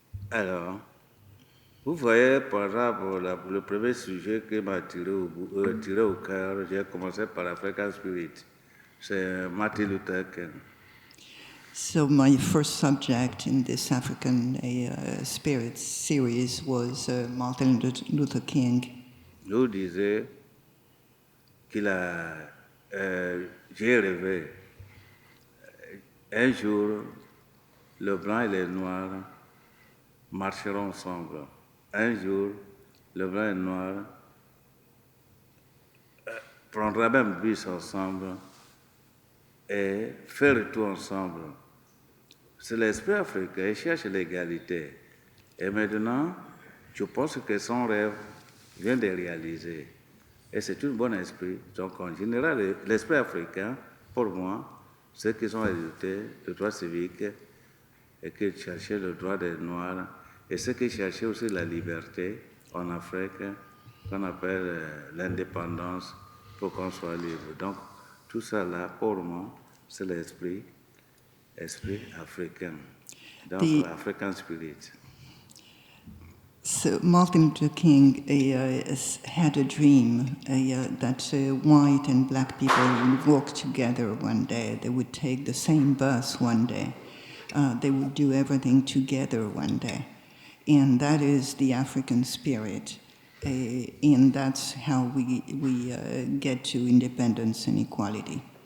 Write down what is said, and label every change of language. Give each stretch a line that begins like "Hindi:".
French: Alors, vous voyez, par exemple, le premier sujet qui m'a tiré au cœur, j'ai commencé par l'African Spirit, c'est Martin Luther King.
English: So my first subject in this African Spirits series was Martin Luther King.
French: Nous disait qu'il a, j'ai rêvé, un jour, le blanc et le noir marcheront ensemble. Un jour, le blanc et le noir prendront même bus ensemble et faire tout ensemble. C'est l'esprit africain, il cherche l'égalité. Et maintenant, je pense que son rêve vient de réaliser. Et c'est un bon esprit. Donc, en général, l'esprit africain, pour moi, c'est qu'ils ont hérité le droit civique et qu'ils cherchaient le droit des Noirs. Et ceux qui cherchaient aussi la liberté en Afrique, qu'on appelle l'indépendance pour qu'on soit libre. Donc, tout ça là, pour moi, c'est l'esprit africain, donc l'African Spirit.
English: So Martin Luther King had a dream that white and black people would walk together one day. They would take the same bus one day. They would do everything together one day. And that is the African spirit. And that's how we get to independence and equality.